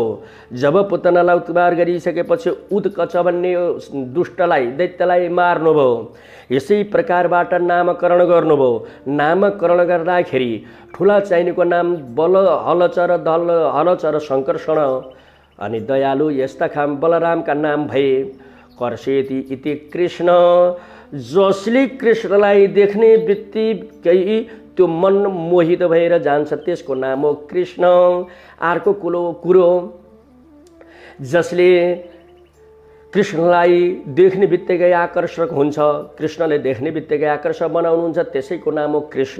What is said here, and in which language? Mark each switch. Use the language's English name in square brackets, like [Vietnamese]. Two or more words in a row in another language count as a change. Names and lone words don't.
[Nepali] जब पुतनालाई उद्धार गरिसकेपछि उदकच भन्ने दुष्टलाई दैत्यलाई मार्नुभयो। यसै प्रकारबाट नामकरण गर्नुभयो। नामकरण गर्दाखेरि ठुला चाहिनेको नाम बल हलचर दल हलचर शङ्कर्षण अनि दयालु यस्ता खाम बलरामका नाम भए। [Sanskrit] कर्षेति इति कृष्ण, [Nepali] जसले कृष्णलाई देख्ने बित्तिकै त्यो मन मोहित भएर जान्छ त्यसको नाम हो कृष्ण। अर्को कुरो जसले कृष्णलाई देख्ने बित्तिकै आकर्षक हुन्छ, कृष्णले देख्ने बित्तिकै आकर्षक बनाउनुहुन्छ, त्यसैको नाम हो कृष्ण।